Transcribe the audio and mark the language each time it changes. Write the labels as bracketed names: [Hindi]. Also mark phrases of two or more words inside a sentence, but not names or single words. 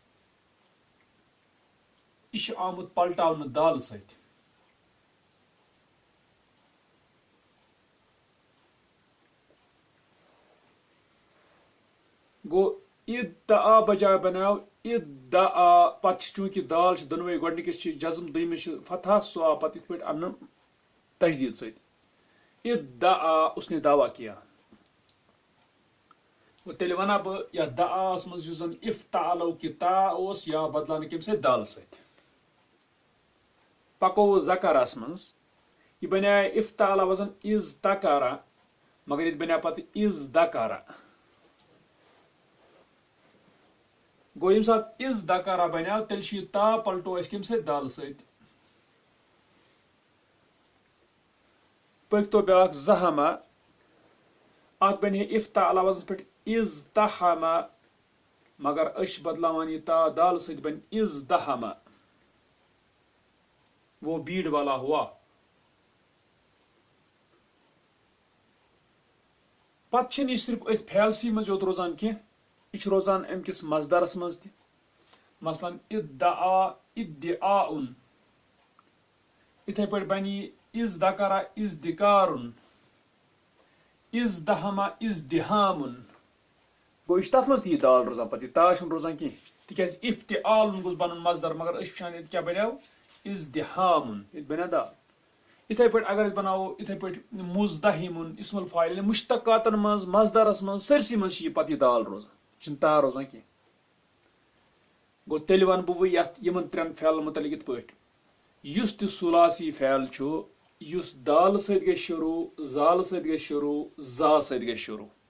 [Kashmiri] یہِ چھُ آمُت پلٹاونہٕ دالہٕ سۭتۍ گوٚو ادعا بجاے بناو ادعا پتہٕ چھِ چوٗنٛکہِ دال چھِ دۄنوے گۄڈنِکِس چھِ جزم دوٚیمِس چھِ فتح سُہ آو پتہٕ یِتھ پٲٹھۍ اننہٕ تجدیٖد سۭتۍ ادعا [Urdu] اس نے دعوا کیا [Kashmiri] گوٚو تیٚلہِ ونہٕ ہا بہٕ یتھ دعاہس منٛز یُس زن افتعلوُک یہِ تا اوس یہِ آو بدلاونہٕ کمہِ سۭتۍ دالہٕ سۭتۍ پکو ذکراہس منٛز یہِ بنیٛاے افتعلا وزن ازتکرا مگر ییٚتہِ بنیٛاو پتہٕ ازدکرا گوٚو ییٚمہِ ساتہٕ ازدکرا بنیٛاو تیٚلہِ چھُ یہِ تا پلٹو اَسہِ کمہِ سۭتۍ دالہٕ سۭتۍ پٔکۍتو بیٛاکھ زحما اتھ بنہِ ہے افتعلا وزنس پٮ۪ٹھ ازتحما مگر أسۍ چھِ بدلاوان یہِ تا دالہٕ سۭتۍ بنہِ ازدحما [Urdu] وہ بیڑ والا ہوا [Kashmiri] پتہٕ چھِنہٕ یہِ صرف أتھۍ فعلسٕے منٛز یوت روزان کینٛہہ یہِ چھُ روزان امہِ کِس مصدرس منٛز تہِ مثلاً ادعا ادعاء اتھے پٲٹھۍ بنی از دکرا از دکارن از دہما از دہامن گوٚو یہِ چھُ تتھ منٛز تہِ یہِ دال روزان پتہٕ یہِ تا چھُنہٕ روزان کینٛہہ تِکیازِ افتعالن گوٚژھ بنُن مصدر مگر أسۍ وٕچھان ییٚتہِ کیاہ بنیو از دہامن ییٚتہِ بنیو دال اتھے پٲٹھۍ اگر أسۍ بناوو اتھے پٲٹھۍ مزدہمن [Arabic] اسم الفاعل [Kashmiri] مشتقاتن منٛز مصدرس منٛز سٲرسٕے منٛز چھِ یہِ پتہٕ یہِ دال روزان یہِ چھُنہٕ تا روزان کینٛہہ گوٚو تیٚلہِ ونہٕ بہٕ یتھ یِمن ترٛٮ۪ن فعلن متعلق یِتھ پٲٹھۍ یُس تہِ ثلاثی فعل چھُ یُس دال سۭتۍ گژھِ شروع زال سۭتۍ گژھِ شروع زا سۭتۍ گژھِ شروع